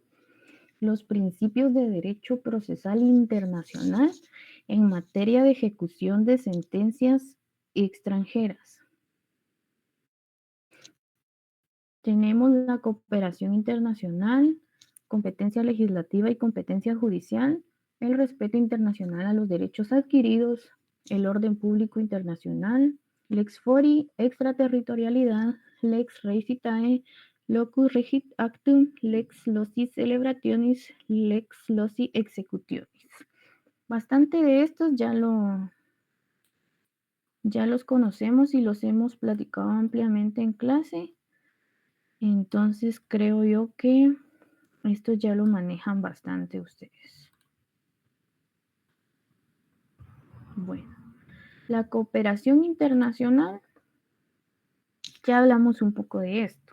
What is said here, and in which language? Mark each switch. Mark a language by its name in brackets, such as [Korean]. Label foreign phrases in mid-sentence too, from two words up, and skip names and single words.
[Spanish] Los principios de derecho procesal internacional en materia de ejecución de sentencias extranjeras. Tenemos la cooperación internacional, competencia legislativa y competencia judicial, el respeto internacional a los derechos adquiridos, el orden público internacional, [Latin] lex fori, extraterritorialidad, lex recitae, locus regit actum, lex loci celebrationis, lex loci executionis. [Spanish] Bastante de estos ya los conocemos y los hemos platicado ampliamente en clase. Entonces creo yo que esto ya lo manejan bastante ustedes. Bueno, la cooperación internacional, ya hablamos un poco de esto.